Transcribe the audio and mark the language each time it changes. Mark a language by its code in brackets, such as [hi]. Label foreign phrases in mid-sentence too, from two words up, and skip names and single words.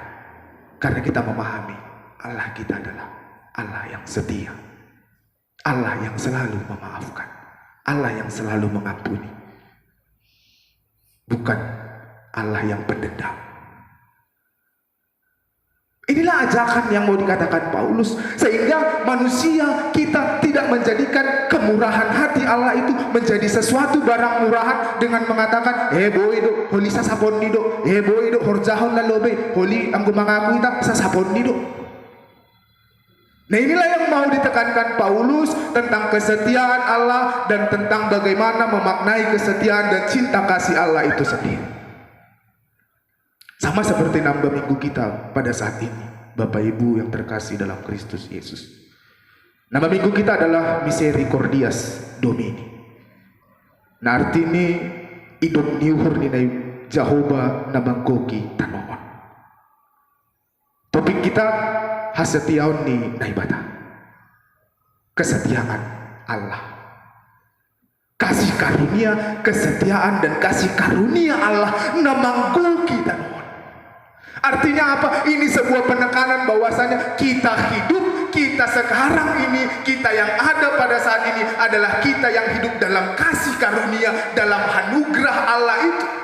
[id] Karena kita memahami Allah kita adalah Allah yang setia, Allah yang selalu memaafkan, Allah yang selalu mengampuni, bukan Allah yang pendendam. Inilah ajakan yang mau dikatakan Paulus, sehingga manusia kita tidak menjadikan kemurahan hati Allah itu menjadi sesuatu barang murahan dengan mengatakan, [bts] boy do, holi sasapon nido, boy do, horjahon lalobe, holi anggo mengaku kita sasapon nido. [id] Nah, inilah yang mau ditekankan Paulus tentang kesetiaan Allah dan tentang bagaimana memaknai kesetiaan dan cinta kasih Allah itu sendiri. Sama seperti nambah minggu kita pada saat ini, Bapak Ibu yang terkasih dalam Kristus Yesus. Nama minggu kita adalah Misericordias Domini. Nah, artinya [bts] idop niuhur ni Jehovah nabangkoki tanoon. [id] Topik kita [bts] hasetiaon ni naibata, [id] kesetiaan Allah, kasih karunia, kesetiaan dan kasih karunia Allah [bts] namangkoki tanoon. [id] Artinya apa? Ini sebuah penekanan bahwasanya kita hidup, kita sekarang ini, kita yang ada pada saat ini adalah kita yang hidup dalam kasih karunia, dalam anugerah Allah itu.